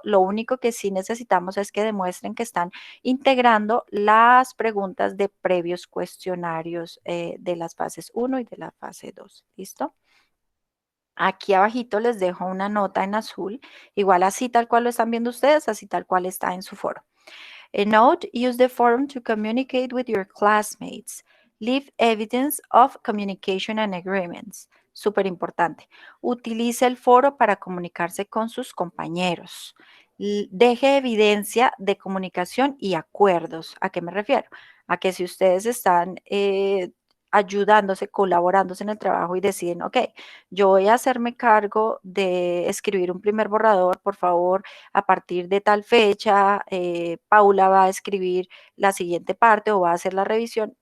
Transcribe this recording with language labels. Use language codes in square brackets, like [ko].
[es] Lo único que sí necesitamos es que demuestren que están integrando las preguntas de previos cuestionarios de las fases 1 y de la fase 2. ¿Listo? Aquí abajito les dejo una nota en azul, igual así tal cual lo están viendo ustedes, así tal cual está en su foro. [en] A note, use the forum to communicate with your classmates. Leave evidence of communication and agreements. [es] Súper importante. Utilice el foro para comunicarse con sus compañeros. Deje evidencia de comunicación y acuerdos. ¿A qué me refiero? A que si ustedes están ayudándose, colaborándose en el trabajo y deciden, ok, yo voy a hacerme cargo de escribir un primer borrador, por favor, a partir de tal fecha, Paula va a escribir la siguiente parte o va a hacer la revisión.